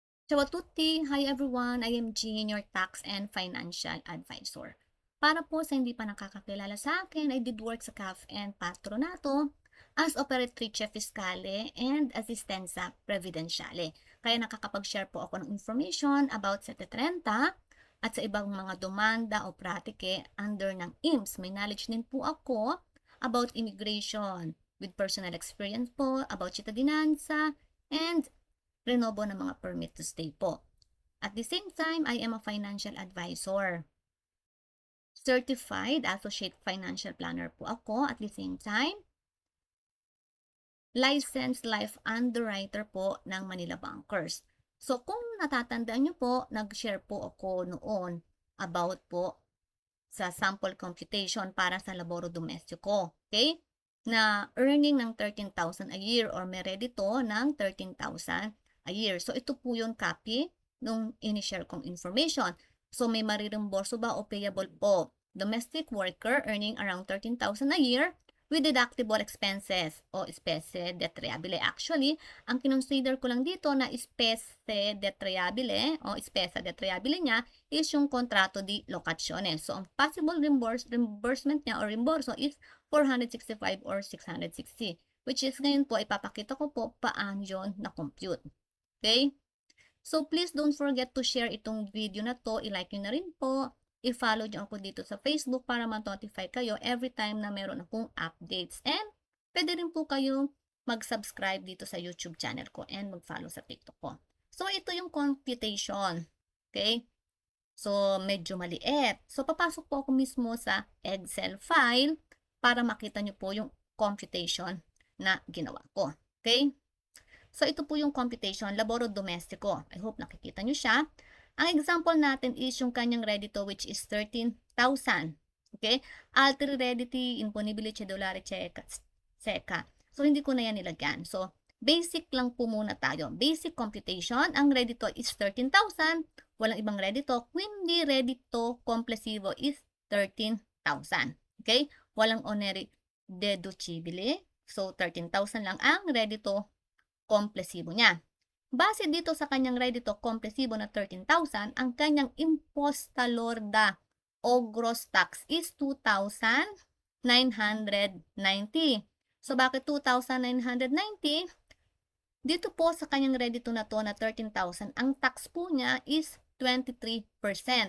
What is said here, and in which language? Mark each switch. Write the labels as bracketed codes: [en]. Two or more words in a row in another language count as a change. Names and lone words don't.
[it] Ciao a tutti! [en] Hi everyone! I am Jean, your tax and financial advisor. [tl] Para po sa hindi pa nakakakilala sa akin, [en] I did work sa CAF and Patronato as [it] Operatrice Fiscale [en] and [it] Assistenza Previdenziale. [tl] Kaya nakakapag-share po ako ng [en] information about [tl] sa Tetrenta at sa ibang mga demanda o pratike under ng IMSS. May knowledge din po ako [en] about immigration with personal experience [tl] po, about cittadinanza, and renobo ng mga [en] permit to stay [tl] po. [en] At the same time, I am a financial advisor. Certified Associate Financial Planner po ako. At the same time, licensed life underwriter po ng Manila Bankers. [tl] So kung natatandaan nyo po, nag-share po ako noon about po sa [en] sample computation [tl] para sa [it] laboro domestico. [en] Okay? Na earning ng 13,000 a year or meredito ng 13,000 a year. [tl] So, ito po yung copy nung in-share kong information. So, may maririmborso ba o payable po? [en] Domestic worker earning around 13,000 a year with deductible expenses o [it] spese detriabile. [tl] Actually, ang kinonsider ko lang dito na [it] spese detriabile [tl] o [it] spesa detriabile [tl] niya is yung [it] kontrato di locazione. [tl] So, ang possible reimbursement niya o reimborso is 465 or 660. Which is ngayon po, ipapakita ko po paano yun na-compute. [en] Okay? So, please don't forget to share [tl] itong video na to. I-like nyo na rin po. I-follow nyo ako dito sa Facebook para ma-notify kayo [en] every time [tl] na meron akong updates. And, pwede rin po kayong mag-subscribe dito sa YouTube channel ko and mag-follow sa TikTok ko. So, ito yung computation. Okay? So, medyo maliit. So, papasok po ako mismo sa Excel file para makita nyo po yung computation na ginawa ko. [en] Okay? [tl] So, ito po yung computation, [it] laboro domestico. [en] I hope [tl] nakikita nyo siya. Ang example natin is yung kanyang reddito [en] which is [tl] 13,000. [en] Okay? [it] Altri redditi, imponibili cedolare seca. [tl] So, hindi ko na yan nilagyan. So, basic lang po muna tayo. [en] Basic computation, ang reddito is 13,000. [tl] Walang ibang reddito. Quindi, [it] reddito complessivo [tl] is 13,000. Okay? Walang [it] oneri deducibile. [tl] So, 13,000 lang ang [it] reddito complessivo [tl] niya. Base dito sa kanyang [it] reddito complessivo [tl] na 13,000, ang kanyang [it] imposta lorda [tl] o [en] gross tax [tl] is 2,990. So, bakit 2,990? Dito po sa kanyang reddito na to na 13,000, ang tax po niya is 23%.